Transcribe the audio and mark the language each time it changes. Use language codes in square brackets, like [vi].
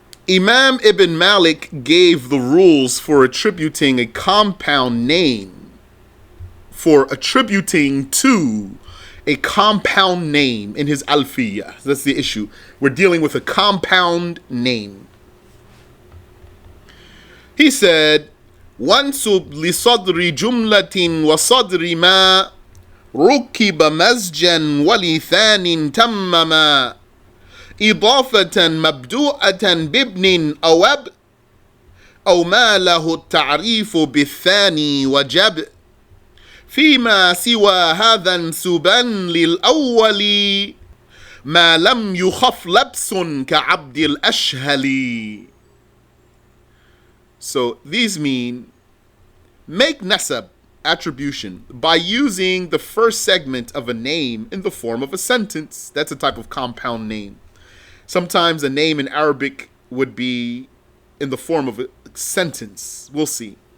[en] Imam Ibn Malik gave the rules for attributing a compound name, for attributing to a compound name in his Alfiyah. That's the issue. We're dealing with a compound name. He said, [ar] وَانْسُبْ لِصَدْرِ جُمْلَةٍ وَصَدْرِ مَا رُكِّبَ مَزْجًا وَلِثَانٍ تَمَّمًا إضافة مبدوءة بابن أو أب أو ما له التعريف بالثاني وجب فيما سوى هذا انسبا للأول ما لم يخف لبس كعبد الأشهل. [en] So these mean make nasab, attribution, by using the first segment of a name in the form of a sentence. That's a type of compound name. Sometimes a name in Arabic would be in the form of a sentence. We'll see.